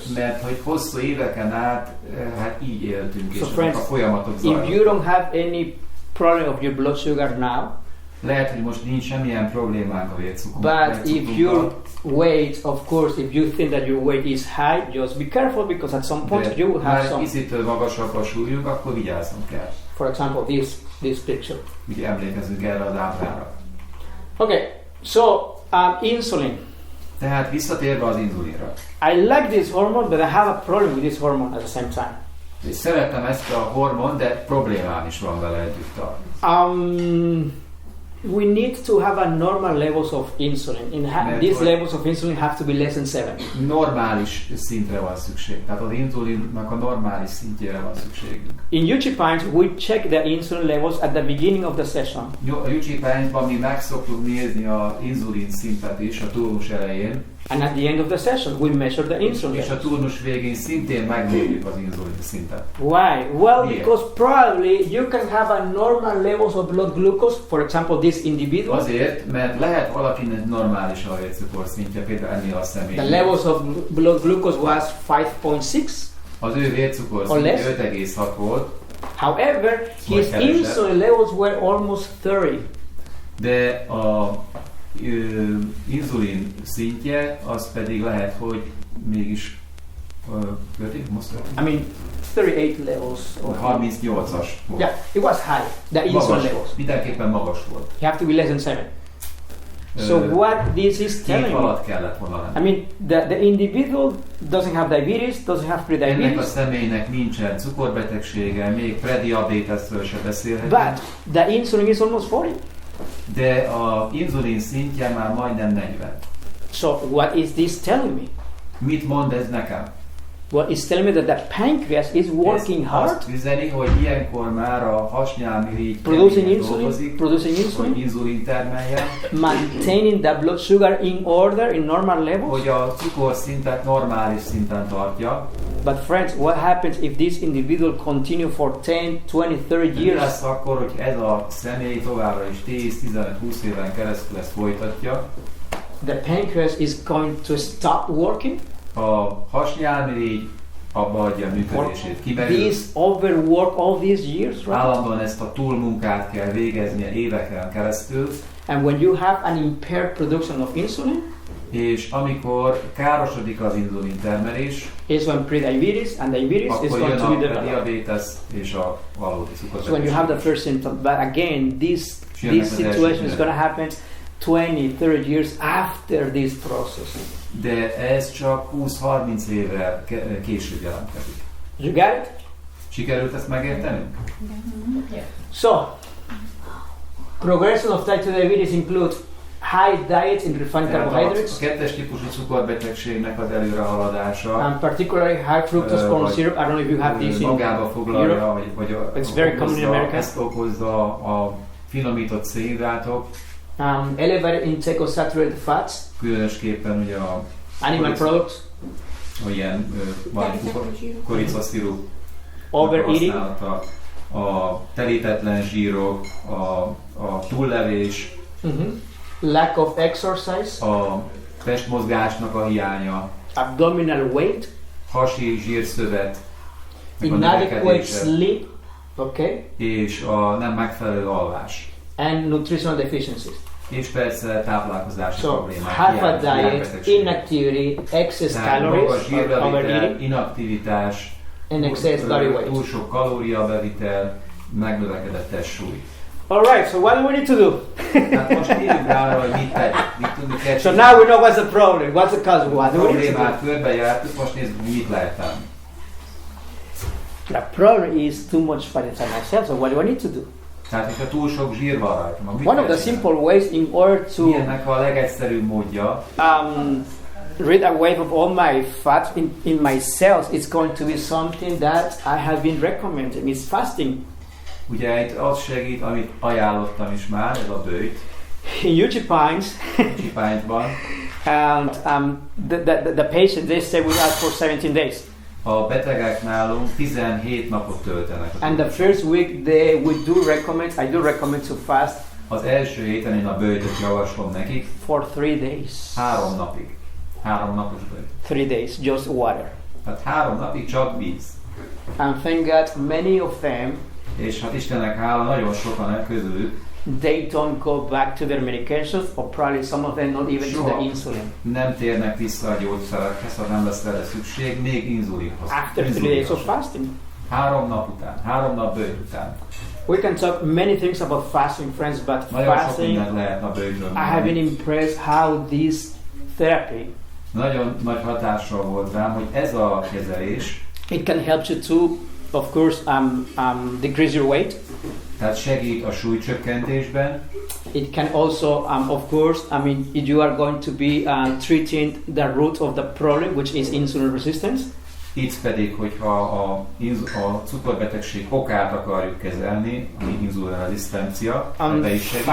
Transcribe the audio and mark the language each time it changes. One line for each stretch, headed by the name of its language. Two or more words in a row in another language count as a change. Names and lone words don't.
Hungarian: Mert hogy hosszú éveken át hát így éltünk,
English: So
Hungarian: és
English: friends,
Hungarian: a folyamatok
English: if you
Hungarian: zajlottak.
English: don't have any problem of your blood sugar now,
Hungarian: Lehet, hogy most nincs semmilyen problémánk a
English: but
Hungarian: vércukrunkkal.
English: if your weight, of course, if you think that your weight is high, just be careful because at some point you will have
Hungarian: Már
English: some.
Hungarian: picitől magasabb a súlyunk, akkor vigyáznunk kell.
English: For example, this picture.
Hungarian: Ugye emlékezünk erre az ábrára.
English: Okay, so insulin.
Hungarian: Tehát visszatérve az inzulinra.
English: I like this hormone, but I have a problem with this hormone at the same time.
Hungarian: És szeretem ezt a hormon, de problémám is van vele együtt.
English: We need to have a normal levels of insulin. These levels of insulin have to be less than 7.
Hungarian: Normális szintre van szükség. Tehát az inzulinnak a normális szintjére van szükségünk.
English: In UG Pines, we check the insulin levels at the beginning of the session.
Hungarian: A UG Pines-ban mi meg szoktuk nézni az inzulin szintet is a turnus elején.
English: And at the end of the session, we measure the insulin
Hungarian: És a
English: levels.
Hungarian: turnus végén szintén megmérjük az inzulin szintet.
English: Why? Well,
Hungarian: Miért?
English: because probably you can have a normal levels of blood glucose, for example, this individual.
Hungarian: Azért, mert lehet valakinek normális a vércukor szintje, például ennél a személynél.
English: The levels of blood glucose was 5.6.
Hungarian: Az ő vércukor
English: Or less.
Hungarian: szintje 5,6 volt,
English: However, his
Hungarian: Vagy kevesebb.
English: insulin levels were almost 30.
Hungarian: de a inzulin szintje az pedig lehet, hogy mégis most
English: I mean, 38 levels. Or
Hungarian: 38-as volt.
English: Yeah, it was high. The insulin
Hungarian: Magas,
English: levels.
Hungarian: mindenképpen magas volt.
English: You have to be less than 7. So what this is
Hungarian: 2
English: telling me,
Hungarian: alatt kellett volna
English: I
Hungarian: lenni.
English: mean, the individual doesn't have diabetes, doesn't have
Hungarian: Ennek a
English: prediabetes,
Hungarian: személynek nincsen cukorbetegsége, még prediabéteszről se beszélhetünk,
English: but the insulin is almost 40.
Hungarian: de a inzulin szintje már majdnem 40.
English: So what is this telling me?
Hungarian: Mit mond ez nekem?
English: Well, it's telling me that the pancreas is working
Hungarian: Ez
English: hard,
Hungarian: azt üzeni, hogy ilyenkor már a hasnyálmirigy
English: producing
Hungarian: keményen
English: insulin,
Hungarian: dolgozik,
English: producing
Hungarian: hogy
English: insulin,
Hungarian: inzulin termeljen,
English: maintaining the blood sugar in order, in normal levels.
Hungarian: hogy a cukorszintet normális szinten tartja.
English: But friends, what happens if this individual continue for 10, 20, 30
Hungarian: Mi
English: years?
Hungarian: lesz akkor, hogy ez a személy továbbra is 10-15-20 éven keresztül ezt folytatja?
English: The pancreas is going to stop working.
Hungarian: A hasnyálmirigy abba adja a működését. Kimerül,
English: This overwork all these years, right?
Hungarian: állandóan ezt a túlmunkát kell végeznie éveken keresztül,
English: And when you have an impaired production of insulin,
Hungarian: és amikor károsodik az inzulin termelés,
English: is when prediabetes and diabetes is
Hungarian: akkor
English: going
Hungarian: jön
English: to be
Hungarian: a
English: developed.
Hungarian: diabétesz és a valódi
English: So when you have the
Hungarian: cukorbetegség.
English: first symptom, but again, this
Hungarian: Jönnek az
English: situation
Hungarian: első
English: is going to happen 20, 30 years after this process.
Hungarian: De ez csak 20-30 évvel később jelentkezik.
English: You got it?
Hungarian: Sikerült ezt megértenünk?
English: So, progression of type 2 diabetes includes high diets in refined
Hungarian: Tehát
English: carbohydrates,
Hungarian: a kettes típusú cukorbetegségnek az előrehaladása
English: and particularly high fructose corn
Hungarian: vagy,
English: syrup. I don't know if you have this in
Hungarian: magába foglalja,
English: Europe.
Hungarian: vagy
English: It's very common in America.
Hungarian: ezt okozza a finomított szénhidrátok,
English: Elevated intake of saturated fats,
Hungarian: különösképpen ugye a
English: animal products,
Hungarian: ilyen koricaszirup
English: overeating,
Hungarian: használata, a telítetlen zsírok, a túllevés,
English: lack of exercise,
Hungarian: a testmozgásnak a hiánya,
English: abdominal weight,
Hungarian: hasi zsírszövet, meg a
English: inadequate
Hungarian: növekedése,
English: sleep, okay,
Hungarian: és a nem megfelelő alvás.
English: and nutritional deficiencies.
Hungarian: És persze táplálkozási
English: So,
Hungarian: problémák.
English: high-fat diet,
Hungarian: hiánybetegségek.
English: inactivity, excess
Hungarian: Tehát
English: calories,
Hungarian: magas zsírbevitel,
English: overeating,
Hungarian: inaktivitás,
English: and excess body weight.
Hungarian: túl sok kalóriabevitel, megnövekedett testsúly.
English: Alright, so what do we need to do?
Hungarian: Tehát most írjuk rá arra, hogy mit tegyünk, mit tudni kell
English: So
Hungarian: csinálni.
English: now we know what's the problem, what's the cause, what
Hungarian: A
English: do we need to do?
Hungarian: problémát körbejártuk, most nézzük, mit lehet tenni.
English: The problem is too much fat inside my cells, so what do I need to do?
Hungarian: Tehát, hogyha túl sok zsír van rajta, mit
English: One of
Hungarian: kell
English: the
Hungarian: csinálni?
English: simple ways in order to
Hungarian: Ilyennek a legegyszerűbb módja,
English: rid away of all my fat in my cells, it's going to be something that I have been recommending. It's fasting.
Hungarian: ugye itt az segít, amit ajánlottam is már, ez a bőjt,
English: In UG Pines,
Hungarian: csipányban.
English: and the patient, they stay with us for 17 days.
Hungarian: A betegek nálunk 17 napot töltenek.
English: And the first week I do recommend to fast
Hungarian: Az első héten én a böjtöt javaslom nekik
English: for 3 days.
Hungarian: 3 napig. 3 napos böjt.
English: 3 days, just water.
Hungarian: Tehát 3 napig csak víz.
English: And thank God many of them,
Hungarian: És hát Istennek hála, nagyon sokan közülük
English: they don't go back to their medications, or probably some of them not even to the insulin.
Hungarian: nem térnek vissza a gyógyszerekhez, ha nem lesz erre szükség, még inzulinhoz.
English: After 3 days of fasting.
Hungarian: 3 nap után, 3 nap böjt után.
English: We can talk many things about fasting, friends, but
Hungarian: Nagyon sok
English: fasting,
Hungarian: mindent lehetne a böjtről
English: I have been impressed how this therapy,
Hungarian: Nagyon nagy hatással volt rám, hogy ez a kezelés,
English: it can help you to, of course, decrease your weight.
Hungarian: tehát segít a súlycsökkentésben,
English: It can also, of course, if you are going to be treating the root of the problem, which is insulin resistance.
Hungarian: itt pedig, hogyha a cukorbetegség okát akarjuk kezelni, ami inzulinrezisztencia, ebbe is segít.